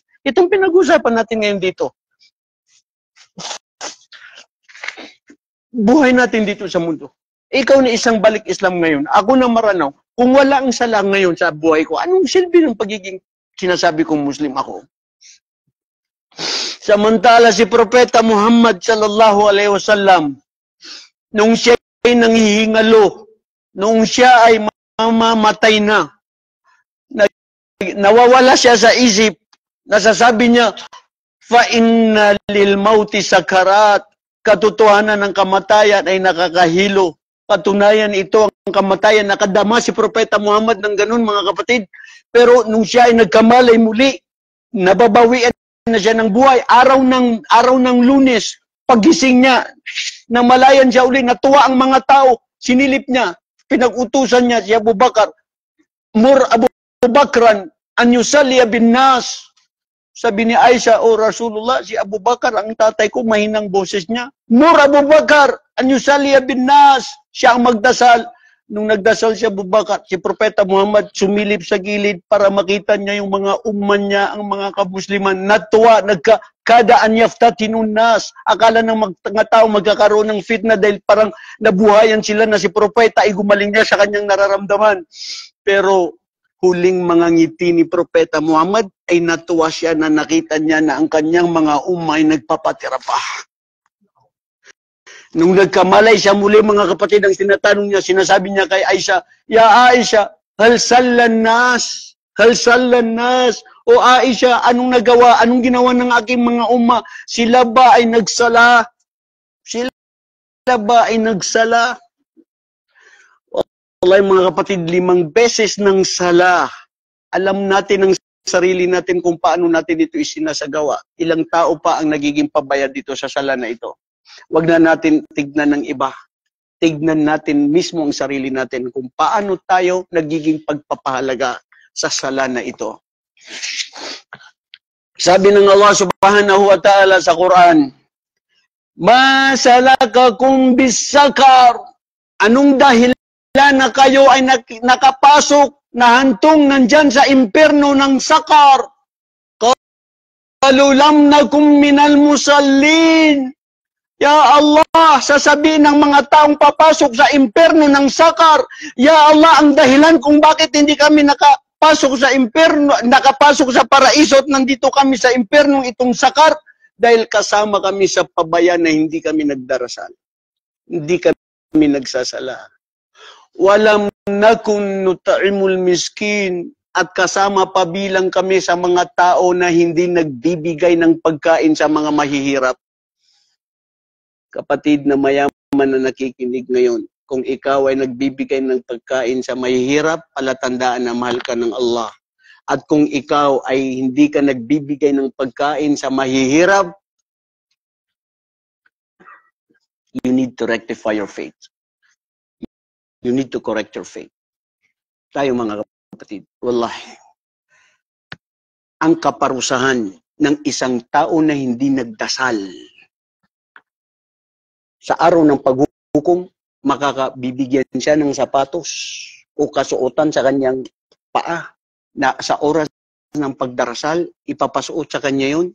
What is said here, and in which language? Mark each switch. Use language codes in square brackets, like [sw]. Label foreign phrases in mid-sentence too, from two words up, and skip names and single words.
[tl] Itong pinag-usapan natin ngayon dito. Buhay natin dito sa mundo. Ikaw na isang balik Islam ngayon. Ako na Maranaw. Kung wala ang sala ngayon sa buhay ko, anong silbi ng pagiging sinasabi kong Muslim ako? Samantala si Propeta Muhammad [ar] صلى الله عليه وسلم, [tl] nung siya ay nanghihingalo, nung siya ay mamamatay na, nawawala siya sa isip, nasasabi niya, [ar] فإن للموت سكرات, [tl] katotohanan ng kamatayan ay nakakahilo. Patunayan ito ang kamatayan. Nakadama si Propeta Muhammad ng ganun, mga kapatid. Pero nung siya ay nagkamalay muli, nababawian na siya ng buhay. Araw ng Lunes, paggising niya, namalayan siya uli, natuwa ang mga tao, sinilip niya, pinag-utusan niya si Abu Bakar, [ar] مر أبا بكر أن يصلي بالناس. [tl] Sabi ni Aisha, o Rasulullah, si Abu Bakar, ang tatay ko, mahinang boses niya. [ar] مر أبا بكر أن يصلي بالناس. [tl] Siya ang magdasal. Nung nagdasal si Abu Bakar, si Propeta Muhammad sumilip sa gilid para makita niya yung mga umman niya, ang mga kamusliman. Natuwa, nagkadaan [ar] يفتتن الناس. [tl] Akala ng mga tao magkakaroon ng fitna dahil parang nabuhayan sila na si Propeta ay gumaling niya sa kanyang nararamdaman. Pero huling mga ngiti ni Propeta Muhammad ay natuwa siya na nakita niya na ang kanyang mga umma ay nagpapatira pa. Nung nagkamalay siya muli, mga kapatid, ang tinatanong niya, sinasabi niya kay Aisha, [ar] يا عائشة، هل صلى الناس? هل صلى الناس؟ يا عائشة, [tl] anong nagawa? Anong ginawa ng aking mga umma? Sila ba ay nagsala? Sila ba ay nagsala? Wallahi mga kapatid, 5 beses ng sala. Alam natin ang sarili natin kung paano natin ito isinasagawa. Ilang tao pa ang nagiging pabayad dito sa sala na ito. Huwag na natin tignan ng iba. Tignan natin mismo ang sarili natin kung paano tayo nagiging pagpapahalaga sa sala na ito. Sabi ng Allah [ar] سبحانه وتعالى [tl] sa Quran, [ar] ما سلككم في سقر. [tl] Anong dahilan na kayo ay nakapasok na hantong nandyan sa impyerno ng sakar? [ar] قالوا لم نك من المصلين. يا الله, [tl] sasabihin ng mga taong papasok sa impyerno ng sakar, [ar] يا الله, [tl] ang dahilan kung bakit hindi kami nakapasok sa impyerno, nakapasok sa paraiso at nandito kami sa impyernong itong sakar, dahil kasama kami sa pabayan na hindi kami nagdarasal. Hindi kami nagsasala. [ar] ولم نك نطعم المسكين, [tl] at kasama pa bilang kami sa mga tao na hindi nagbibigay ng pagkain sa mga mahihirap. Kapatid na mayaman na nakikinig ngayon, kung ikaw ay nagbibigay ng pagkain sa mahihirap, palatandaan na mahal ka ng Allah. At kung ikaw ay hindi ka nagbibigay ng pagkain sa mahihirap, [en] you need to rectify your faith. You need to correct your faith. [tl] Tayo mga kapatid, wallahi, ang kaparusahan ng isang tao na hindi nagdasal, sa araw ng paghukom, makakabibigyan siya ng sapatos o kasuotan sa kanyang paa na sa oras ng pagdarasal, ipapasuot sa kanya yun.